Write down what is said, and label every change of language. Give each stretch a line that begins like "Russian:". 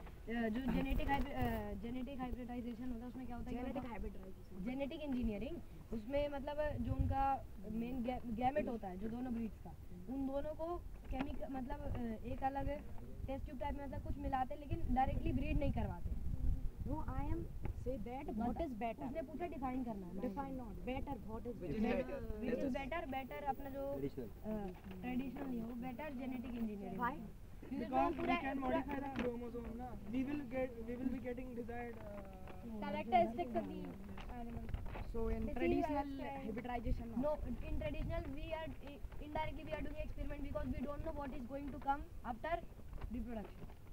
Hindi: जो genetic hybridisation होता है उसमें क्या होता है
English: Genetic hybridization.
Hindi: जेनेटिक इंजीनियरिंग उसमें मतलब जो उनका मेन गैमेट होता है जो दोनों ब्रीड्स का उन दोनों को केमिकल मतलब एक अलग टेस्ट ट्यूब टाइप में मतलब कुछ मिलाते हैं लेकिन डायरेक्टली ब्रीड नहीं करवाते।
English: No, I am say that what is better.
Hindi: उसने पूछा डिफाइन करना है।
English: Define not better. What is Which better? is better?
Hindi: Better अपना जो ट्रेडिशनल नहीं है वो better genetic engineering.
English: Why? Because we can modify the chromosome, na? We will be getting desired characteristics of the animal. So in traditional hybridization, No, in traditional we are indirectly we are doing experiment because we don't know what is going to come after reproduction.